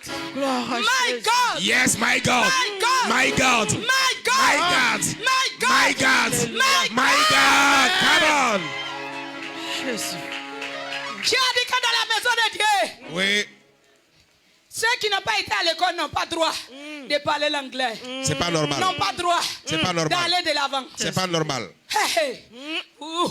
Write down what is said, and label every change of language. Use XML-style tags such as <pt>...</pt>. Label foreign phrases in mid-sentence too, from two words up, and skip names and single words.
<fr>Gloire à</fr> <en>My Jésus. God. Yes, my God. My God. My God. My God. My God. My God. My God. My My God. Come on.</en> <fr>Jésus. Qui a dit que dans la maison de Dieu, Oui. ceux qui n'ont pas été à l'école n'ont pas droit de parler l'anglais. C'est pas normal. N'ont pas droit C'est pas normal. d'aller de l'avant. C'est pas normal. Hey, hey. Ouh.</fr>